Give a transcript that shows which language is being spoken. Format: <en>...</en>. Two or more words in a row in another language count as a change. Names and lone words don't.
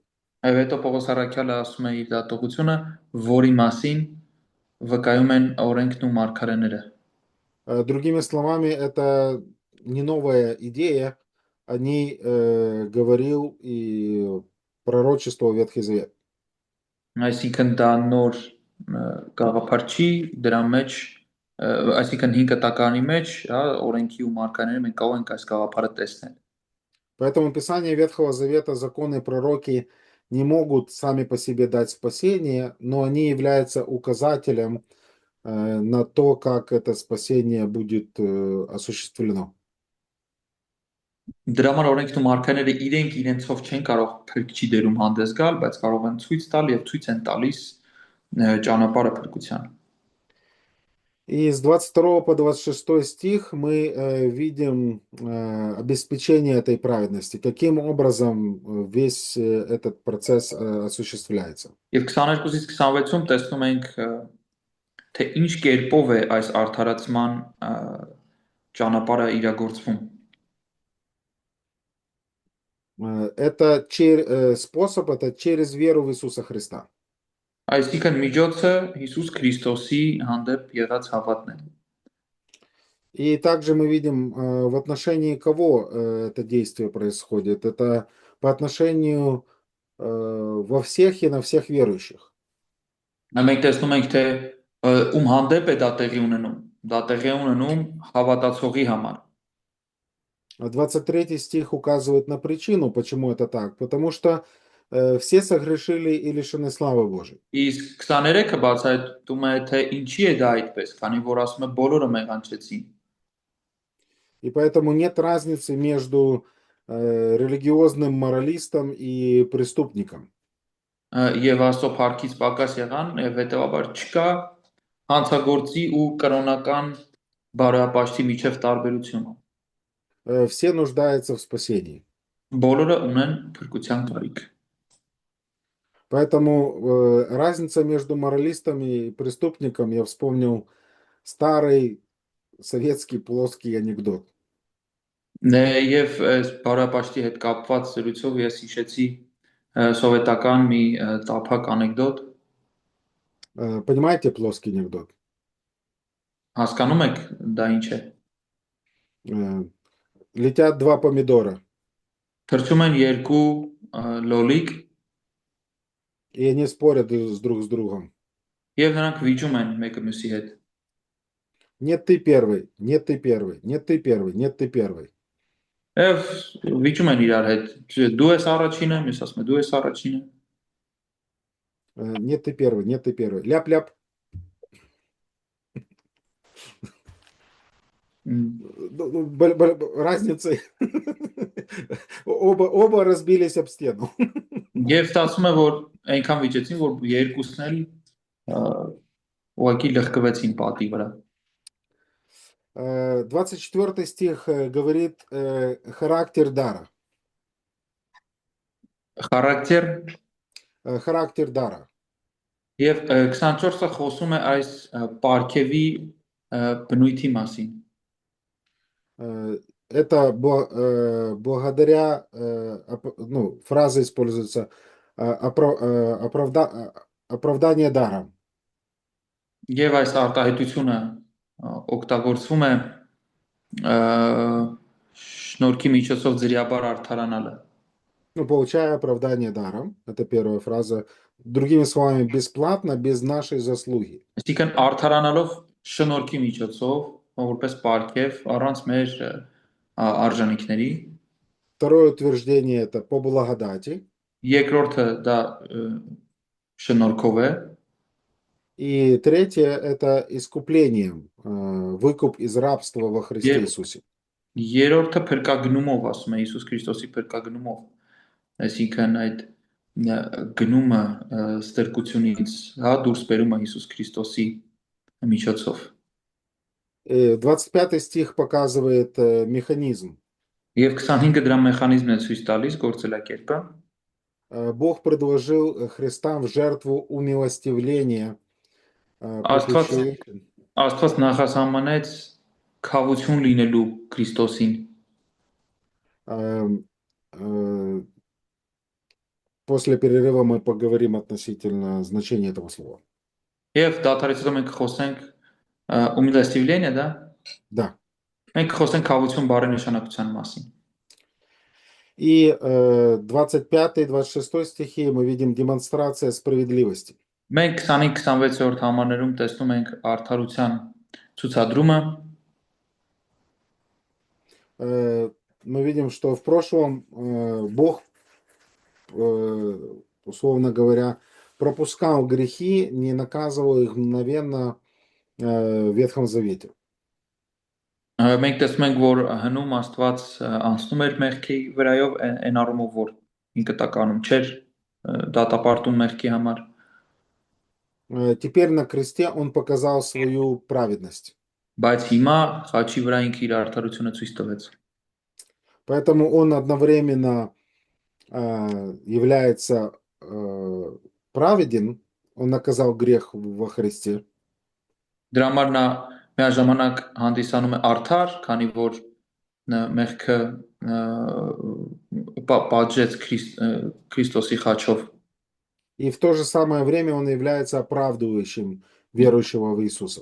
<hy>Եվ հետո Պողոս առաքյալը ասում է իր դատողությունը, որի մասին վկայում են օրենքն ու մարգարեները։</hy> <ru>Другими словами, это не новая идея, о ней говорил и пророчествовал Ветхий Завет.</ru> <hy>Այսինքն դա նոր գաղափար չի, դրա մեջ այսինքն 5 տակարանի մեջ, հա, օրենքի ու մարգարեները մենք կարող ենք այս գաղափարը տեսնել։</hy> <ru>Поэтому Писание Ветхого Завета, законы и пророки не могут сами по себе дать спасение, но они являются указателем на то, как это спасение будет осуществлено.</ru> <hy>Դրա համար օրենքն ու մարգարեները իրենք իրենցով չեն կարող փրկչի դերում հանդես գալ, բայց կարող են ցույց տալ եւ ցույց են տալիս ճանապարհը փրկության։</hy> <ru>И с 22 по 26 стих мы видим обеспечение этой праведности, каким образом весь этот процесс осуществляется.</ru> <hy>Եվ 22-ից 26-ում տեսնում ենք թե ինչ կերպով է այս արդարացման ճանապարհը իրագործվում։</hy> <ru>Это способ, это через веру в Иисуса Христа.</ru> <hy>Այսինքն միջոցը Հիսուս Քրիստոսի հանդեպ եղած հավատն է։</hy> <ru>И также мы видим, в отношении кого это действие происходит. Это по отношению во всех и на всех верующих.</ru> <hy>Մենք տեսնում ենք թե ում հանդեպ է դա տեղի ունենում։ Դա տեղի է ունենում հավատացողի համար։</hy> <ru>23 стих указывает на причину, почему это так. Потому что все согрешили и лишены славы Божией.</ru> <hy>Իսկ 23-ը բացահայտում է թե ինչի է դա այդպես, քանի որ ասում է բոլորը մեղանչեցին։</hy> <ru>И поэтому нет разницы между религиозным моралистом и преступником.</ru> <hy>Եվ Աստծո փառքից պակաս եղան, եւ հետեւաբար չկա հանցագործի ու կրոնական բարոյապաշտի միջև տարբերություն։</hy> <ru>Все нуждаются в спасении.</ru> <hy>Բոլորը ունեն փրկության կարիք։</hy> <ru>Поэтому разница между моралистом и преступником, я вспомнил старый советский плоский анекдот.</ru> <hy>Եվ այս բարոյապաշտի հետ կապված զրույցով ես հիշեցի սովետական մի տափակ անեկդոտ։</hy> <ru>Понимаете плоский анекдот?</ru> <hy>Հասկանում եք դա ինչ է։</hy> <ru>Летят два помидора,</ru> <hy>Թռչում են երկու լոլիկ</hy> <ru>и они спорят друг с другом.</ru> <hy>եւ նրանք վիճում են մեկը մյուսի հետ։</hy> <ru>Нет, ты первый, нет, ты первый, нет, ты первый, нет, ты первый.</ru> <hy>Եվ վիճում են իրար հետ։ Դու ես առաջինը, մյուս ասում է դու ես առաջինը։</hy> <ru>Нет, ты первый, нет, ты первый. Ляп-ляп. Разница. Оба разбились об стену.</ru> <hy>Եվ ստացվում է որ այնքան վիճեցին որ երկուսն էլ ուղղակի լղկվեցին պատի վրա։</hy> <ru>24 стих говорит характер дара. Характер дара.</ru> <hy>Եվ 24-ը խոսում է այս պարգևի բնույթի մասին։</hy> <ru>Это благодаря, ну, фраза используется оправдание даром.</ru> <hy>Եվ այս արտահայտությունը օգտագործվում է շնորհքի միջոցով ձրիաբար արդարանալը։</hy> <ru>Ну, получая оправдание даром, это первая фраза. Другими словами, бесплатно, без нашей заслуги.</ru> <hy>Այսինքն արդարանալով շնորհքի միջոցով, որպես պարգև առանց մեր արժանինքների։</hy> <ru>Второе утверждение это по благодати.</ru> <hy>Երկրորդը դա շնորհքով է։</hy> <ru>И третье это искуплением, выкуп из рабства во Христе Иисусе.</ru> <hy>Երրորդը փրկագնումով, ասում է Հիսուս Քրիստոսի փրկագնումով։ Այսինքն այդ գնումը ստրկությունից, հա, դուրս բերումը Հիսուս Քրիստոսի միջոցով։</hy> <ru>25 стих показывает механизм.</ru> <hy>Եվ 25-ը դրա մեխանիզմն է ցույց տալիս գործելակերպը։</hy> <ru>Бог предложил Христа в жертву умилостивления.</ru> <hy>Աստված նախասահմանեց քավություն լինելու Քրիստոսին։</hy> <ru>После перерыва мы поговорим относительно значения этого слова.</ru> <hy>Եվ դատարեցում մենք խոսենք</hy> <ru>умилостивление, да? Да.</ru> <hy>Մենք խոսենք քավություն բառի նշանակության մասին։</hy> <ru>И 25 и 26 стихи мы видим демонстрация справедливости.</ru> <hy>Մենք 25-26-րդ համարներում տեսնում ենք արդարության ցուցադրումը։</hy> <ru>Мы видим, что в прошлом Бог, условно говоря, пропускал грехи, не наказывал их мгновенно в Ветхом Завете.</ru> <hy>Մենք տեսնում ենք, որ հնում Աստված անցնում էր մեղքի վրայով այն առումով, որ ինքը տականում չէր դատապարտում մեղքի համար։</hy> <ru>Теперь на кресте он показал свою праведность.</ru> <hy>Բայց հիմա խաչի վրա ինքը իր արդարությունը ցույց տվեց։</hy> <ru>Поэтому он одновременно является праведен, он наказал грех во Христе.</ru> <hy>Դրա համար նա միաժամանակ հանդիսանում է արդար, քանի որ մեղքը պատժեց Քրիստոսի խաչով։</hy> <ru>И в то же самое время он является оправдывающим верующего в Иисуса.</ru>